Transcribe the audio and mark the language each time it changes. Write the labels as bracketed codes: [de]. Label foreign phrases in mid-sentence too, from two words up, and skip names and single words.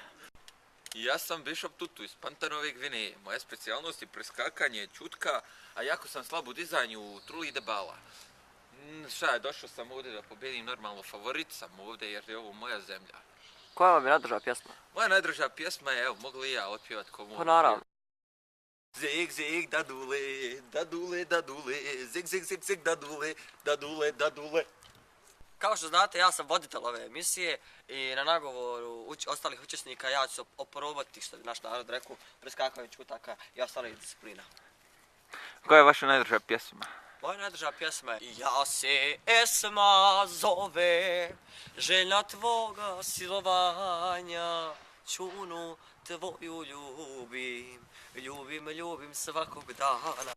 [bs] Ja sam Bishop Tutu iz Pantanove Gvineje. Moja specijalnost je preskakanje čutka, a jako sam slab u dizanju trulih debala. Šta je, došao sam ovdje da pobjedim, normalno favorit sam ovdje jer je ovo moja zemlja. Koja vam je najdraža pjesma? Moja najdraža pjesma je, evo, mogu li ja otpjevat komu? Pa naravno. Zeg, zeg, dadule, dadule, dadule, zeg, zeg, zeg, zeg, dadule, dadule, dadule. Kao što znate, ja sam voditelj ove emisije i na nagovoru ostalih učesnika ja ću se oporobati, što bi naš narod rekao, preskakanje čutaka i ostalih disciplina. Koja je vaša najdraža pjesma? Moja najdraža pjesma je Ja se Esma zove, željna tvoga silovanja, čunu tvoju ljubim, ljubim svakog dana.